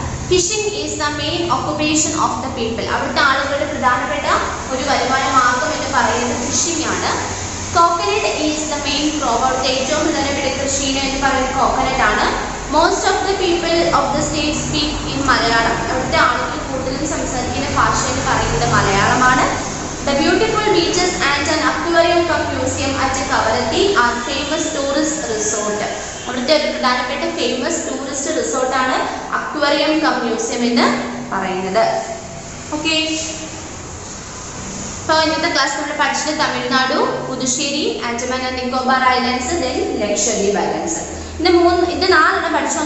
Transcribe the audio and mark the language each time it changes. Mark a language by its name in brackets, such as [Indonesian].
[English] Fishing is the main occupation of the people. [Malayalam] അവിടുത്തെ ആളുകളുടെ പ്രധാനപ്പെട്ട ഒരു വരുമാന മാർഗം എന്ന് പറയുന്നത് ഫിഷിംഗ് ആണ്. [English] Coconut is the main crop. [Malayalam] അവിടുത്തെ ഏറ്റവും പ്രധാനപ്പെട്ട കൃഷി എന്ന് പറയുന്നത് കോക്കനട്ട് ആണ്. [English] Most of the people of the state speak in Malayalam. [Malayalam] അവിടുത്തെ ആളുകൾ കൂടുതലും സംസാരിക്കുന്ന ഭാഷ എന്ന് പറയുന്നത് മലയാളമാണ്. [English] The beautiful beaches and an aquarium cum museum at Kavaratti are famous tourist resort. [Malayalam] അവിടുത്തെ ഒരു പ്രധാനപ്പെട്ട famous tourist റിസോർട്ടാണ് aquarium come museum എന്ന് പറയുന്നത്. ഓക്കെ, അപ്പോൾ ഇന്നത്തെ ക്ലാസ് നമ്മൾ പഠിച്ചത് Tamil Nadu, Puthussery, [English] Andaman and Nicobar islands, then Lakshadweep islands. [Malayalam] ഇത് 4 പഠിച്ചോ.